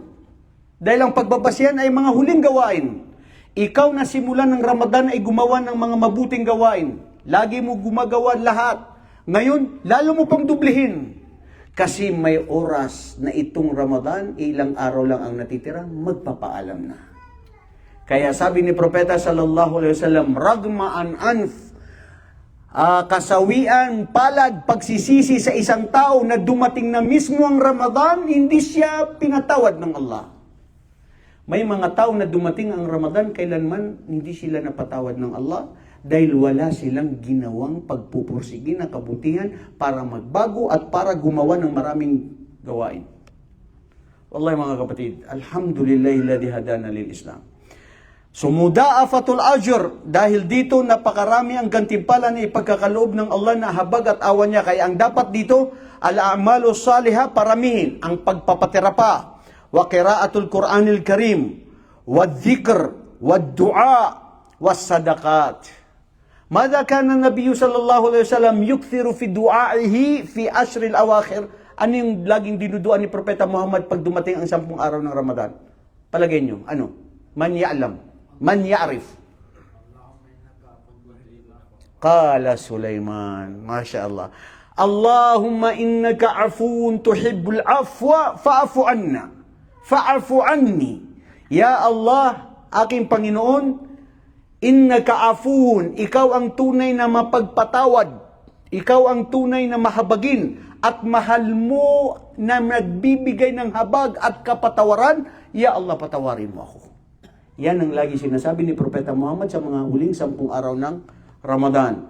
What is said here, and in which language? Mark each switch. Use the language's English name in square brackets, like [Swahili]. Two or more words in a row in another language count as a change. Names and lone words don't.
[Filipino] Dahil ang pagbabasyan ay mga huling gawain. Ikaw na simulan ng Ramadan ay gumawa ng mga mabuting gawain. Lagi mo gumagawa lahat. Ngayon, lalo mo pang dublihin. Kasi may oras na itong Ramadan, ilang araw lang ang natitira, magpapaalam na. Kaya sabi ni Propeta [Arabic] صلى الله عليه وسلم, رغم أنف, [Filipino] kasawian, palad, pagsisisi sa isang tao na dumating na mismo ang Ramadan, hindi siya pinatawad ng Allah. May mga tao na dumating ang Ramadan, kailanman hindi sila napatawad ng Allah dahil wala silang ginawang pagpupursigi ng kabutihan para magbago at para gumawa ng maraming gawain. Wallahi mga kapatid, [Arabic] الحمد لله الذي هدانا للإسلام. So مضاعفة الأجر, [Filipino] dahil dito napakarami ang gantimpala na ipagkakaloob ng Allah na habag at awan niya. Kaya ang dapat dito, [Arabic] الأعمال الصالحة, [Filipino] paramihin ang pagpapatira pa, [Arabic] وقراءة القرآن الكريم، وذكر، ودعاء، وصدقات. ماذا كان النبي صلى الله عليه وسلم يكثر في دعائه في العشر الأواخر? [Filipino] Ano yung laging dinuduan ni Propeta Muhammad pag dumating ang 10 araw ng Ramadan? Palagay nyo, ano? [Arabic] من يعلم، من يعرف. قال سليمان، ما شاء الله، اللهم إنك عفو تحب العفو فاعف عنا. فاعف عني. يا الله, [Filipino] aking Panginoon, [Arabic] إنك عفو, [Filipino] ikaw ang tunay na mapagpatawad. Ikaw ang tunay na mahabagin at mahal mo na nagbibigay ng habag at kapatawaran. [Arabic] يا الله, [Filipino] patawarin mo ako. Yan ang lagi sinasabi ni Propeta Muhammad sa mga huling 10 araw ng Ramadan.